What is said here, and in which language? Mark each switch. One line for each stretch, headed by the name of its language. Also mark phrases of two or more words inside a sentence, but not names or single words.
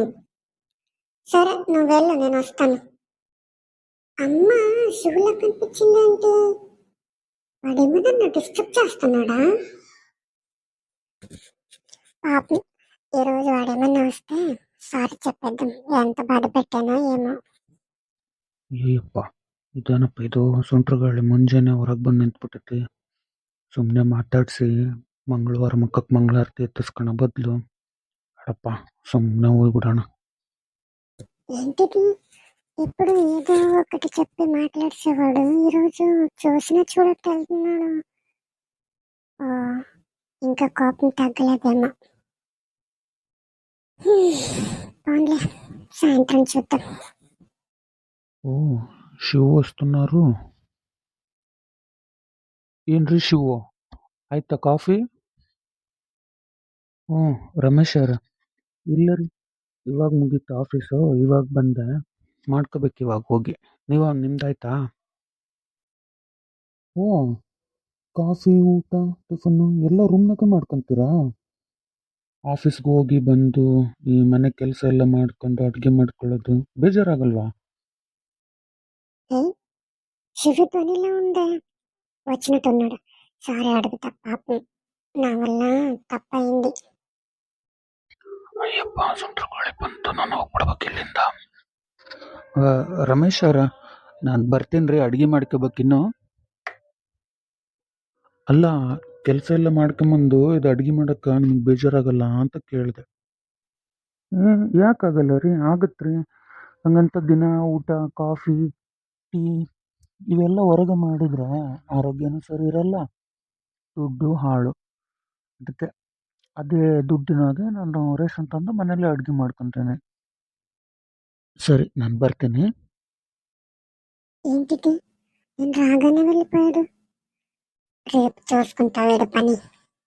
Telugu: సరే నువ్వు వెళ్ళు, నేను వస్తాను. అమ్మ షూలో కనిపించిందేంటి? వాడేమన్నా డిస్టర్బ్ చేస్తున్నాడా? పాపం, ఈరోజు వాడేమన్నా వస్తే సారీ చెప్పేద్దాం. ఎంత బాధ పెట్టానో ఏమో.
Kannada: ಅಯ್ಯಪ್ಪ, ಇದೇನಪ್ಪ ಇದು? ಸುಂಟ್ರಗಾಳಿ ಮುಂಜಾನೆ ಹೊರಗೆ ಬಂದು ನಿಂತ್ಬಿಟ್ಟೈತಿ. ಸುಮ್ಮನೆ ಮಾತಾಡಿಸಿ ಮಂಗಳವಾರ ಮುಖಕ್ಕೆ ಮಂಗಳಾರತಿ ಎತ್ತಿಸ್ಕೊಳೋ ಬದಲು ಅಡಪ್ಪ ಸುಮ್ಮನೆ ಹೋಗ್ಬಿಡೋಣ.
Telugu: ఏంటిది? ఇప్పుడు ఏదో ఒకటి చెప్పి మాట్లాడేసేవాడు, ఈరోజు చూసినా చూడట్టు వెళ్తున్నాడు. ఇంకా కోపం తగ్గలేదేమో. పోన్లే, సాయంత్రం చూద్దాం. ఓ, ಶಿವ వస్తున్నారు.
Kannada: ಏನ್ರಿ ಶಿವು, ಆಯ್ತಾ ಕಾಫಿ? ರಮೇಶ್ ಅವ್ರ ಇಲ್ಲ ರೀ, ಇವಾಗ ಮುಗೀತು ಆಫೀಸು, ಇವಾಗ ಬಂದೆ, ಮಾಡ್ಕೋಬೇಕು ಇವಾಗ ಹೋಗಿ. ನೀವಾಗ ನಿಮ್ದಾಯ್ತಾ? ಓ, ಕಾಫಿ, ಊಟ, ಟಿಫನ್ನು ಎಲ್ಲ ರೂಮ್ನಾಗ ಮಾಡ್ಕೊಂತೀರಾ? ಆಫೀಸ್ಗೆ ಹೋಗಿ ಬಂದು ಈ ಮನೆ ಕೆಲಸ ಎಲ್ಲ ಮಾಡ್ಕೊಂಡು ಅಡುಗೆ ಮಾಡ್ಕೊಳ್ಳೋದು ಬೇಜಾರಾಗಲ್ವಾ?
Telugu: శివుతోనిలా ఉందే, వచ్చినట్టున్నాడు. సారీ అడుగుతా పాపం, నా వల్ల తప్పయింది.
Kannada: ಅಯ್ಯಪ್ಪ, ಸುಂಟ್ರಗಾಳಿ ಬಂತು, ನಾನು ಹೋಗ್ಬಿಡ್ಬೇಕು ಇಲ್ಲಿಂದ. ರಮೇಶ್ ಅವರ, ನಾನು ಬರ್ತೀನಿ ರೀ, ಅಡುಗೆ ಮಾಡ್ಕೋಬೇಕಿನ್ನು. ಅಲ್ಲ, ಕೆಲಸ ಎಲ್ಲ ಮಾಡ್ಕೊಂಬಂದು ಇದು ಅಡುಗೆ ಮಾಡೋಕ್ಕೆ ನಿಮ್ಗೆ ಬೇಜಾರಾಗಲ್ಲ ಅಂತ ಕೇಳಿದೆ. ಯಾಕಾಗಲ್ಲ ರೀ, ಆಗತ್ತೆ ರೀ. ಹಂಗಂತ ದಿನ ಊಟ, ಕಾಫಿ, ಟೀ ಇವೆಲ್ಲ ಹೊರಗೆ ಮಾಡಿದ್ರೆ ಆರೋಗ್ಯನೂ ಸರಿ ಇರಲ್ಲ, ದುಡ್ಡು ಹಾಳು. ಅದಕ್ಕೆ ಅದೇ ದುಡ್ಡಿನಾಗೆ ನಾನು ರೇಷನ್ ತಂದು ಮನೇಲಿ ಅಡುಗೆ ಮಾಡ್ಕೊತೇನೆ.
Telugu: సరే, నేను ಬರ್ತೀನಿ. ఏంటిది? నేను రాగానే వెళ్ళిపోయాడు. రేపు చూసుకుంటా వీడి పని.